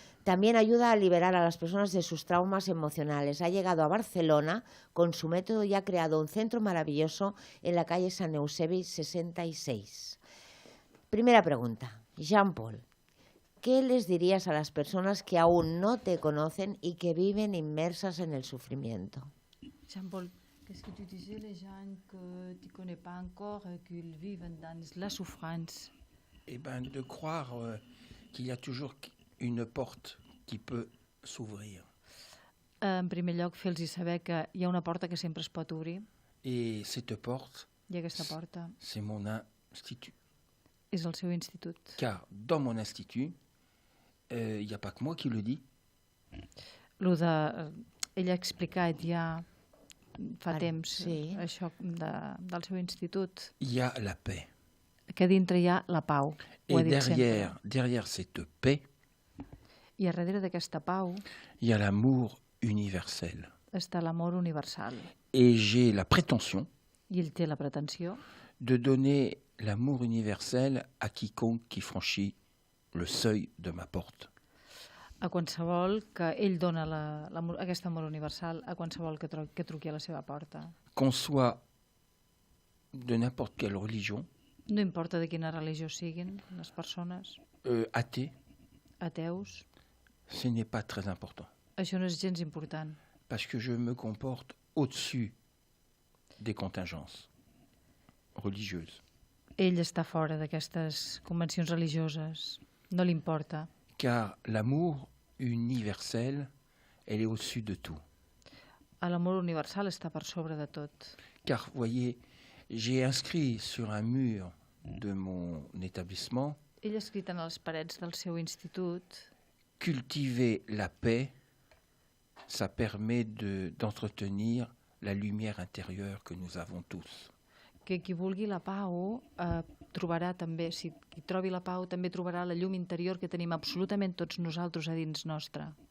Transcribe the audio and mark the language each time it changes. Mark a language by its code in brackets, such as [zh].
[es] También ayuda a liberar a las personas de sus traumas emocionales. Ha llegado a Barcelona con su método y ha creado un centro maravilloso en la calle San Eusebi 66. Primera pregunta, Jean-Paul, ¿qué les dirías a las personas que aún no te conocen y que viven inmersas en el sufrimiento? [fr] Jean-Paul, qu'est-ce que tu disais les gens que tu ne connais pas encore et qu'ils vivent dans la souffrance? Eh bien, de croire qu'il y a toujours une porte qui peut s'ouvrir. [ca] En primer lloc, fer-los saber que hi ha una porta que sempre es pot obrir. [fr] Et cette porte, [ca] I aquesta porta [fr] c'est mon institut. [ca] és el seu institut. [fr] Car dans mon institut, il n'y a pas que moi qui le dis. [ca] Ell ha explicat ja fa temps això del seu institut. [fr] Il y a la paix. [ca] Que dintre hi ha la pau. [fr] Et derrière cette paix, [ca] i a darrere d'aquesta pau [fr] il y a l'amour universel. [ca] Està l'amor universal. [fr] Et j'ai la prétention [ca] I ell té la pretensió [fr] de donner l'amour universel à quiconque qui franchit le seuil de ma porte. [ca] A qualsevol que ell dona aquest amor universal a qualsevol que truqui a la seva porta. [fr] Qu'on soit de n'importe quelle religion, [ca] no importa de quina religió siguin les persones, [fr] athée, [ca] ateus, [fr] ce n'est pas très important. [ca] Això no és gens important. [fr] Parce que je me comporte au-dessus des contingences religieuses. [ca] Ell està fora d'aquestes convencions religioses. No li importa. [fr] Car l'amour universel, elle est au-dessus de tout. [ca] L'amor universal està per sobre de tot. [fr] Car, voyez, j'ai inscrit sur un mur de mon établissement [ca] Ell ha escrit en les parets del seu institut: [fr] cultiver la paix, ça permet d'entretenir la lumière intérieure que nous avons tous. [ca] Que qui vulgui la pau trobarà també, si qui trobi la pau, també trobarà la llum interior que tenim absolutament tots nosaltres a dins nostre.